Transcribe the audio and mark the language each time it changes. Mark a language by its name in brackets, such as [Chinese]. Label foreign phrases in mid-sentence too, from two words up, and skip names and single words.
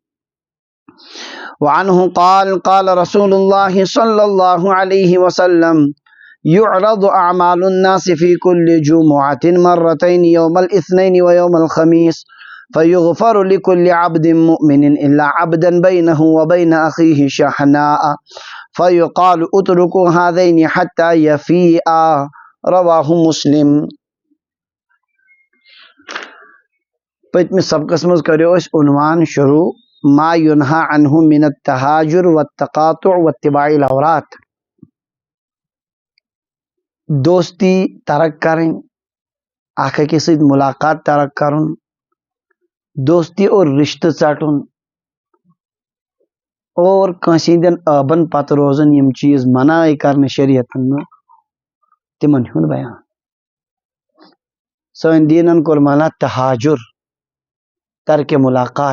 [Arabic] وعنه قال قال رسول الله صلى الله عليه وسلم يعرض أعمال الناس في كل جمعة مرتين يوم الاثنين ويوم الخميس فيغفر لكل عبد مؤمن إلا عبدا بينه وبين أخيه شحناء فيقال اتركوا هذين حتى يفيئا. رواہ مسلم. [Kashmiri] پتمس سبقس مز کرو اس عنوان شروع [Arabic] ما ينهى عنه من التهاجر والتقاطع واتباع العورات. [Urdu] دوستی ترک کریں، [Kashmiri] اکھ أکِس سۭتۍ ملاقات ترک کرن، دوستی اور رشتہ ژٹن، اور کٲنٛسہِ ہٕنٛدٮ۪ن ٲبن پتہٕ روزن یم چیز منع کرنہٕ شریعتن منٛز تمن ہُنٛد بیان. سٲنۍ دیٖنن کوٚر منع تہاجر، ترک ملاقات.